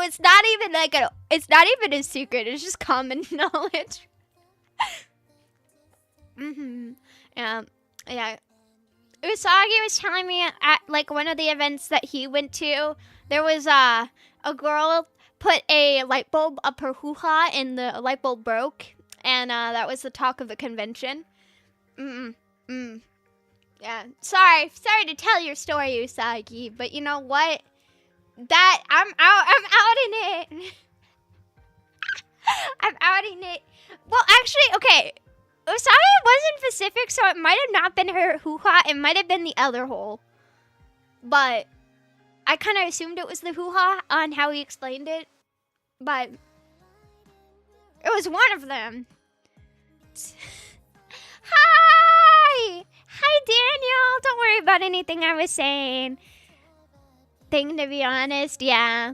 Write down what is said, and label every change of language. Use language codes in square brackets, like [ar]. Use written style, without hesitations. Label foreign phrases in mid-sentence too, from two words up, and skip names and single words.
[en] It's not even like it's not even a secret. It's just common knowledge. Yeah. Usagi was telling me at like one of the events that he went to, there was a girl put a light bulb up her hoo-ha and the light bulb broke, and that was the talk of the convention. Yeah. Sorry to tell your story, Usagi, but you know what? That I'm outing it. I'm outing it. Well, actually, okay. Usagi wasn't Pacific, so it might have not been her hoo-ha. It might have been the other hole. But I kind of assumed it was the hoo-ha on how he explained it. But it was one of them. Hi! Hi, Daniel! Don't worry about anything I was saying. To be honest, yeah.